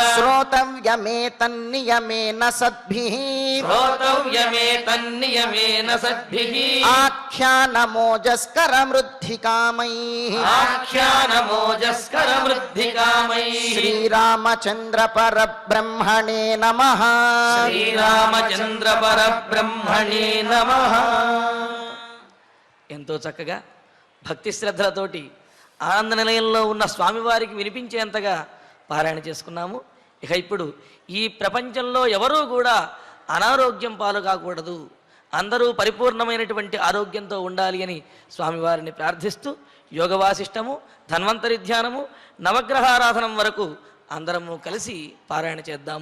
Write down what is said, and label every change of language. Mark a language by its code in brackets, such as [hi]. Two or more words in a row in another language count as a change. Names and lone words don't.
[sa] श्रोतव्यमेतन्नियमेन सद्भिः श्रोतव्यमेतन्नियमेन सद्भिः आख्यानमोजस्करमृद्धिकामैः आख्यानमोजस्करमृद्धिकामैः श्रीरामचन्द्र परब्रह्मणे नमः శ్రీరామచంద్ర పరబ్రహ్మణే నమః. [te] ఎంతో చక్కగా భక్తి శ్రద్ధలతోటి ఆనంద నిలయంలో ఉన్న స్వామివారికి వినిపించేంతగా పారాయణ చేసుకున్నాము. ఇక ఇప్పుడు ఈ ప్రపంచంలో ఎవరూ కూడా అనారోగ్యం పాలు కాకూడదు, అందరూ పరిపూర్ణమైనటువంటి ఆరోగ్యంతో ఉండాలి అని స్వామివారిని ప్రార్థిస్తూ యోగ వాసిష్టము, ధన్వంతరి ధ్యానము, నవగ్రహారాధనం వరకు అందరము కలిసి పారాయణ చేద్దాము.